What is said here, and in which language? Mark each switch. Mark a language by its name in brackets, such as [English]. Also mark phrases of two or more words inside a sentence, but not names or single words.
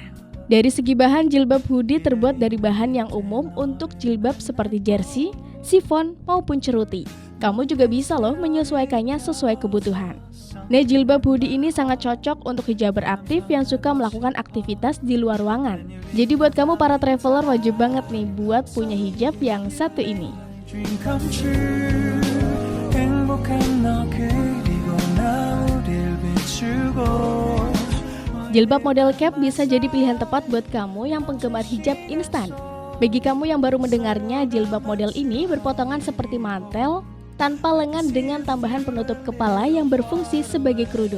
[Indonesian] Dari segi bahan, jilbab hoodie terbuat dari bahan yang umum untuk jilbab seperti jersey, sifon, maupun ceruti. Kamu juga bisa loh menyesuaikannya sesuai kebutuhan. Nah, jilbab hoodie ini sangat cocok untuk hijaber aktif yang suka melakukan aktivitas di luar ruangan. Jadi buat kamu para traveler wajib banget nih buat punya hijab yang satu ini. [English] Dream come true. [Korean] 행복한 너 그리고 [Indonesian] Jilbab model cap bisa jadi pilihan tepat buat kamu yang penggemar hijab instan. Bagi kamu yang baru mendengarnya, jilbab model ini berpotongan seperti mantel, tanpa lengan dengan tambahan penutup kepala yang berfungsi sebagai kerudung.